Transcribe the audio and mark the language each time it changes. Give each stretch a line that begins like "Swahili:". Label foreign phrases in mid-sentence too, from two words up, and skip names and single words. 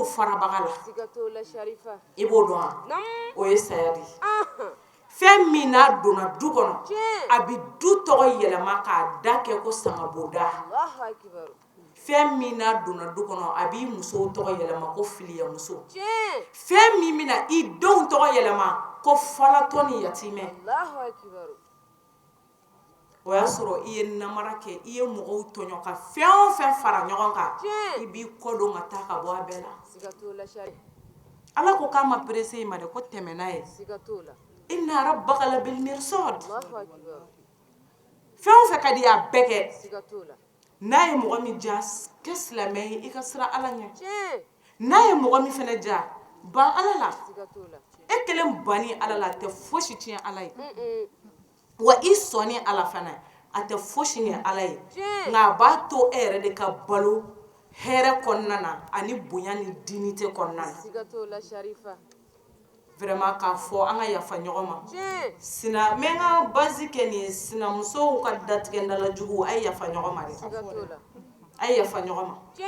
Bambara: farabaga la i b'o dɔn wa o ye saya de ye fɛn min n'a donna du kɔnɔ a bɛ du tɔgɔ yɛlɛma k'a da kɛ ko sangaboda fɛn min n'a donna du kɔnɔ a b'i musow tɔgɔ yɛlɛma ko filiyamuso fɛn min bɛna i denw tɔgɔ yɛlɛma ko falatɔ ni yatimɛ o y'a sɔrɔ i ye namara kɛ i ye mɔgɔw tɔɲɔ ka fɛn o fɛn fara ɲɔgɔn kan i b'i kɔdon ka taa ka bɔ a bɛɛ la ala ko k'a ma perese i ma dɛ ko tɛmɛ n'a ye
Arabic: إن ربك لبالمرصاد
Bambara: fɛn o fɛn ka di a bɛɛ kɛ n'a ye mɔgɔ min ja kɛ silamɛ ye i ka sira ala ɲɛ n'a ye mɔgɔ min fɛnɛ ja ban ala la e kelen banni ala la a tɛ fosi tiɲɛ ala ye wa i sɔnni ala fana a tɛ fosi ɲɛ ala ye nka a b'a to e yɛrɛ de ka balo hɛrɛ kɔnɔna na ani bonya ni dignité kɔnɔna na vraiment k'a fɔ an ka yafa ɲɔgɔn ma sina n bɛ n ka base kɛ nin ye sinamusow ka datigɛndala jugu a ye yafa ɲɔgɔn ma dɛ a ye yafa ɲɔgɔn ma